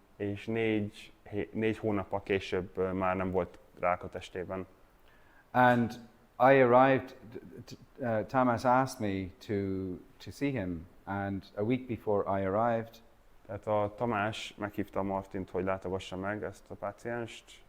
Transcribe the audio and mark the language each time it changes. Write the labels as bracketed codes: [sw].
[hu] és 4 hónappal később már nem volt rák a testében. [en] And I arrived. Tamas asked me to see him, and a week before I arrived, [hu] Tehát a Tamás meghívta Martint, hogy látogassa meg ezt a pácienst,